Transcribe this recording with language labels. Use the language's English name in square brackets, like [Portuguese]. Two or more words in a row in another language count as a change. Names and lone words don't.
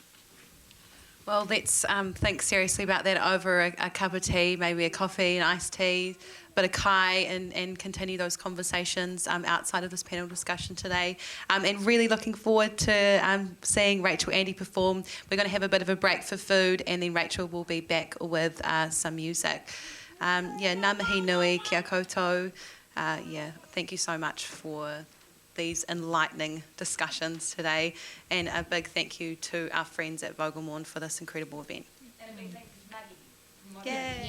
[English] Well, let's think seriously about that over a cup of tea, maybe a coffee, an iced tea, a bit of kai, and continue those conversations outside of this panel discussion today. And really looking forward to seeing Rachel Andy perform. We're going to have a bit of a break for food, and then Rachel will be back with some music. [Māori] Ngā mihi nui, kia koutou. [English] Thank you so much for these enlightening discussions today, and a big thank you to our friends at Vogelmorn for this incredible event. And a big thank you to Maggie.